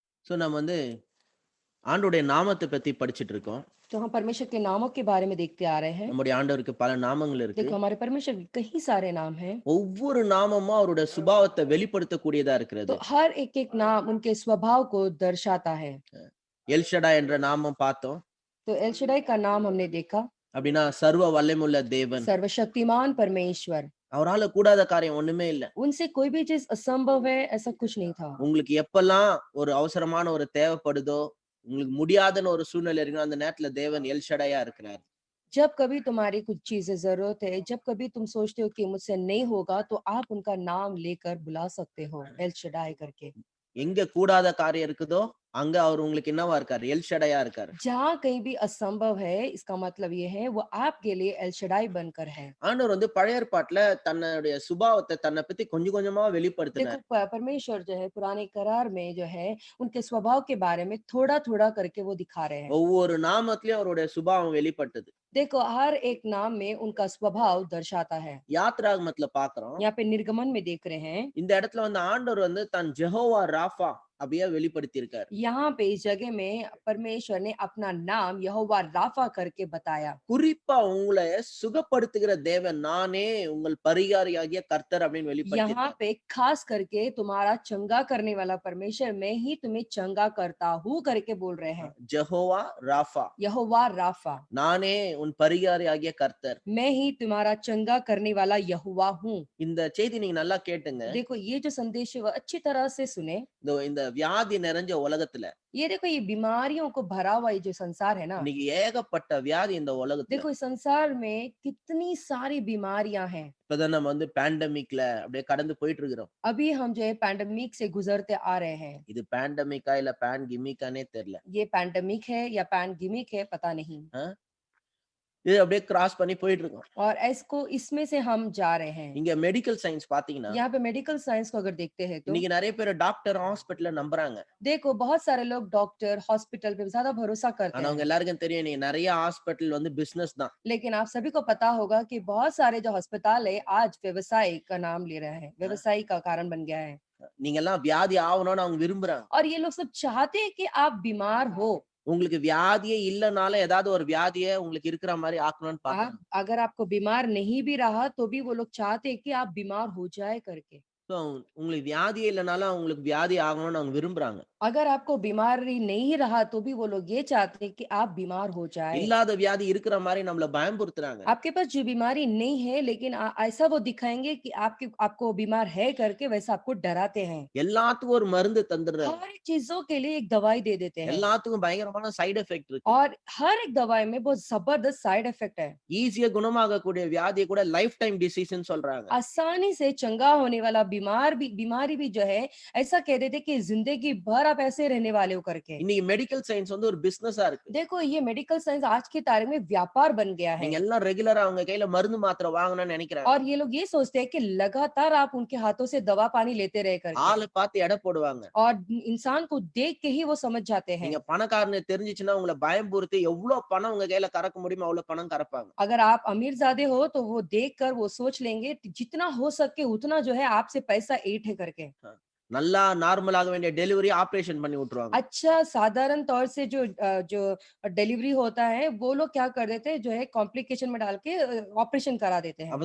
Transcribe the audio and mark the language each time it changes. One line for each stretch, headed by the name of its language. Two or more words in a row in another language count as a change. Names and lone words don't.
Tamil: சோ நம்ம ஆண்டவருடைய நாமத்த பத்தி படிச்சுட்டு இருக்கோம்.
Hindi: तो हम परमेश्वर के नामों के बारे में देखते आ रहे हैं।
Tamil: நம்முடைய ஆண்டவருக்கு பல நாமங்கள் இருக்கு.
Hindi: देखो हमारे परमेश्वर के कई सारे नाम हैं।
Tamil: ஒவ்வொரு நாமமும் அவருடைய சுபாவத்தை வெளிப்படுத்தக்கூடியதா
Hindi: तो
Tamil: இருக்கிறது.
Hindi: हर एक-एक नाम उनके स्वभाव को दर्शाता है।
Tamil: எல்ஷடாய் என்ற நாமம் பார்த்தோம்.
Hindi: तो एल शडाई का नाम हमने देखा,
Tamil: அப்படின்னா சர்வ வல்லமையுள்ள தேவன்.
Hindi: सर्वशक्तिमान परमेश्वर।
Tamil: அவரால கூடாத காரியம் ஒண்ணுமே இல்ல.
Hindi: उनसे कोई भी चीज़ असंभव है, ऐसा कुछ नहीं था।
Tamil: உங்களுக்கு எப்பல்லாம் ஒரு அவசரமான ஒரு தேவைப்படுதோ, உங்களுக்கு முடியாதுன்னு ஒரு சூழ்நிலை இருக்குன்னா, அந்த நேரத்துல தேவன் எல்ஷடாயா இருக்கிறார்.
Hindi: जब कभी तुम्हारी कुछ चीज़ें ज़रूरत है, जब कभी तुम सोचते हो कि मुझसे नहीं होगा, तो आप उनका नाम लेकर बुला सकते हो, एल शडाई करके।
Tamil: எங்க கூடாத காரியம் இருக்குதோ, அங்க அவர் உங்களுக்கு என்னவா இருக்காரு? எல்ஷடாயா இருக்காரு.
Hindi: जहाँ कहीं भी असंभव है, इसका मतलब ये है वो आपके लिए एल शडाई बनकर है।
Tamil: ஆண்டவர் பழைய ஏற்பாட்டுல தன்னுடைய சுபாவத்தை தன்னை பத்தி கொஞ்சம் கொஞ்சமா
Hindi: देखो
Tamil: வெளிப்படுத்தினார்.
Hindi: परमेश्वर जो है पुराने करार में जो है उनके स्वभाव के बारे में थोड़ा-थोड़ा करके वो दिखा रहे हैं।
Tamil: ஒவ்வொரு நாமத்திலயும் அவருடைய சுபாவம் வெளிப்பட்டது.
Hindi: देखो हर एक नाम में उनका स्वभाव दर्शाता है।
Tamil: யாத்ராகமத்துல பாக்குறோம்.
Hindi: यहाँ पे निर्गमन में देख रहे हैं,
Tamil: இந்த இடத்துல ஆண்டவர் தன் ஜெகோவா ராஃபா அப்படியே வெளிப்படுத்தி இருக்காரு.
Hindi: यहाँ पे इस जगह में परमेश्वर ने अपना नाम यहोवा राफा करके बताया।
Tamil: குறிப்பா உங்களை சுகப்படுத்துகிற தேவன் நானே உங்கள் பரிகாரியாகிய கர்த்தர் அப்படின்னு வெளிப்படுத்தி
Hindi: यहाँ
Tamil: இருக்காரு.
Hindi: पे खास करके तुम्हारा चंगा करने वाला परमेश्वर मैं ही तुम्हें चंगा करता हूँ करके बोल रहे हैं।
Tamil: ஜெகோவா ராஃபா
Hindi: यहोवा राफा,
Tamil: நானே உன் பரிகாரியாகிய கர்த்தர்.
Hindi: मैं ही तुम्हारा चंगा करने वाला यहोवा हूँ।
Tamil: இந்த செய்தி நீங்க நல்லா கேட்டுங்க.
Hindi: देखो ये जो संदेश है वो अच्छी तरह से सुने।
Tamil: இந்த வியாதி நிறைஞ்ச உலகத்துல
Hindi: ये देखो ये बीमारियों को भरा हुआ ये जो संसार है ना,
Tamil: இன்னைக்கு ஏகப்பட்ட வியாதி இந்த உலகத்துல.
Hindi: देखो इस संसार में कितनी सारी बीमारियां हैं।
Tamil: இப்பதான் நம்ம பேண்டமிக்ல அப்படியே கடந்து போயிட்டு இருக்கிறோம்.
Hindi: अभी हम जो है पैंडेमिक से गुजरते आ रहे हैं।
Tamil: இது பேண்டமிக்கா இல்ல பேன் கிமிக்கானே தெரியல.
Hindi: ये पैंडेमिक है या पैंडमिक है पता नहीं।
Tamil: இது அப்படியே கிராஸ் பண்ணி போயிட்டு இருக்கோம்.
Hindi: और इसको इसमें से हम जा रहे हैं।
Tamil: இங்க
English: medical science
Tamil: பாத்தீங்கன்னா
Hindi: यहाँ पे
English: medical science
Hindi: को अगर देखते हैं तो
Tamil: இன்னைக்கு நிறைய பேர்
English: doctor hospital
Tamil: நம்புறாங்க.
Hindi: देखो बहुत सारे लोग
English: doctor hospital
Hindi: पे ज्यादा भरोसा करते
Tamil: ஆனா அவங்க
Hindi: हैं।
Tamil: எல்லாருக்கும் தெரியும் நீங்க நிறைய
English: hospital business
Tamil: தான்.
Hindi: लेकिन आप सभी को पता होगा कि बहुत सारे जो अस्पताल है आज व्यवसाय का नाम ले रहे हैं, व्यवसाय का कारण बन गया है।
Tamil: நீங்க எல்லாம் வியாதி ஆகணும்னு அவங்க விரும்புறாங்க.
Hindi: और ये लोग सब चाहते हैं कि आप बीमार हो।
Tamil: உங்களுக்கு வியாதியே இல்லனால ஏதாவது ஒரு வியாதியை உங்களுக்கு இருக்கிற மாதிரி ஆக்கணும்னு
Hindi: आप
Tamil: பாக்குறாங்க.
Hindi: अगर आपको बीमार नहीं भी रहा तो भी वो लोग चाहते हैं कि आप बीमार हो जाए करके।
Tamil: சோ உங்களுக்கு வியாதியே இல்லனால உங்களுக்கு வியாதி ஆகணும்னு அவங்க விரும்புறாங்க.
Hindi: अगर आपको बीमारी नहीं रहा तो भी वो लोग ये चाहते हैं कि आप बीमार हो जाए।
Tamil: இல்லாத வியாதி இருக்கிற மாதிரி நம்மள பயம்புறுத்துறாங்க.
Hindi: आपके पास जो बीमारी नहीं है लेकिन ऐसा वो दिखाएंगे कि आपको बीमार है करके वैसा आपको डराते हैं।
Tamil: எல்லாத்துக்கும் ஒரு மருந்து தந்துடுறாங்க.
Hindi: हर एक चीजों के लिए एक दवाई दे देते हैं
Tamil: எல்லாத்துக்கும் பயங்கரமான
English: side effect
Tamil: இருக்கு.
Hindi: और हर एक दवाई में बहुत जबरदस्त
English: side effect
Hindi: है।
Tamil: ஈஸியா குணமாகக்கூடிய வியாதியை கூட
English: life time disease
Tamil: சொல்றாங்க.
Hindi: आसानी से चंगा होने वाला बीमारी भी जो है ऐसा कह देते कि जिंदगी भर आप ऐसे रहने वाले हो करके।
Tamil: இன்னைக்கு
English: medical science
Tamil: ஒரு பிசினஸா இருக்கு.
Hindi: देखो ये
English: medical science
Hindi: आज की तारीख में व्यापार बन गया है
Tamil: நீங்க எல்லாம் ரெகுலரா அவங்க கையில மருந்து மாத்திரை வாங்கணும்னு நினைக்கிறாங்க.
Hindi: और ये लोग ये सोचते हैं कि लगातार आप उनके हाथों से दवा पानी लेते रहे करके
Tamil: ஆளை பார்த்து எடை போடுவாங்க.
Hindi: और इंसान को देख के ही वो समझ जाते हैं।
Tamil: நீங்க பணக்காரன்னு தெரிஞ்சிச்சுன்னா உங்களை பயம்புறுத்தி எவ்வளவு பணம் உங்க கையில கறக்க முடியுமோ அவ்வளவு பணம் கறப்பாங்க.
Hindi: अगर आप अमीर ज्यादा हो तो वो देख कर वो सोच लेंगे जितना हो सके उतना जो है आपसे पैसा ऐंठे करके।
Tamil: நல்லா நார்மல் ஆக வேண்டிய
English: delivery operation
Tamil: பண்ணி விட்டுருவாங்க.
Hindi: अच्छा साधारण तौर से जो डिलीवरी होता है वो लोग क्या कर देते हैं जो है कॉम्प्लिकेशन में डाल के ऑपरेशन करा देते हैं।